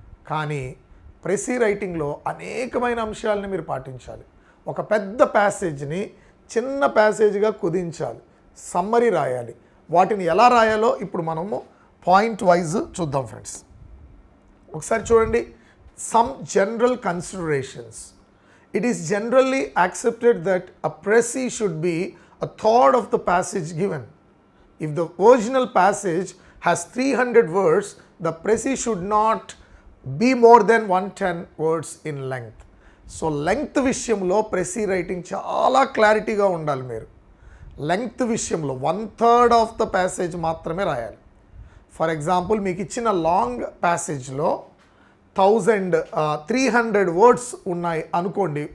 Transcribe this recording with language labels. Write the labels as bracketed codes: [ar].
[te] కానీ ప్రెసీ రైటింగ్లో అనేకమైన అంశాలని మీరు పాటించాలి. ఒక పెద్ద ప్యాసేజ్ని చిన్న ప్యాసేజ్గా కుదించాలి, సమ్మరీ రాయాలి. వాటిని ఎలా రాయాలో ఇప్పుడు మనము పాయింట్ వైజ్ చూద్దాం ఫ్రెండ్స్. ఒకసారి చూడండి. [en] Some general considerations. It is generally accepted that a pressy should be a third of the passage given. If the original passage has 300 words, the pressy should not be more than 110 words in length. [te] So length విషయంలో ప్రెసీ writing చాలా క్లారిటీగా ఉండాలి. మీరు length విషయంలో 1/3 of the passage మాత్రమే రాయాలి. For example మీకు ఇచ్చిన లాంగ్ ప్యాసేజ్లో 1300 వర్డ్స్ ఉన్నాయి అనుకోండి.